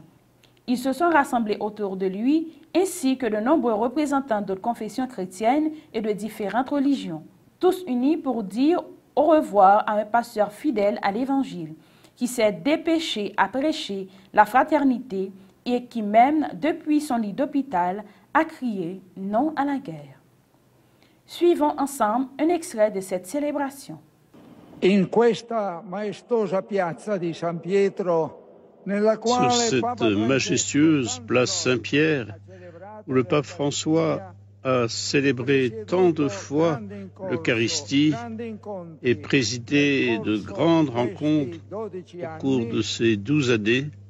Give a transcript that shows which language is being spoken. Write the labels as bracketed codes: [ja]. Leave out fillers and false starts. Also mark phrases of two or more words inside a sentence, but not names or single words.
[fr] Ils se sont rassemblés autour de lui, ainsi que de nombreux représentants d'autres confessions chrétiennes et de différentes religions, tous unis pour dire au revoir à un pasteur fidèle à l'Évangile, qui s'est dépêché à prêcher la fraternité et qui même, depuis son lit d'hôpital, a crié non à la guerre. Suivons ensemble un extrait de cette célébration. [it] In questa maestosa piazza di San Pietro, [fr] sur cette majestueuse place Saint-Pierre, où le pape François a célébré tant de fois l'Eucharistie et présidé de grandes rencontres au cours de ces 12 années,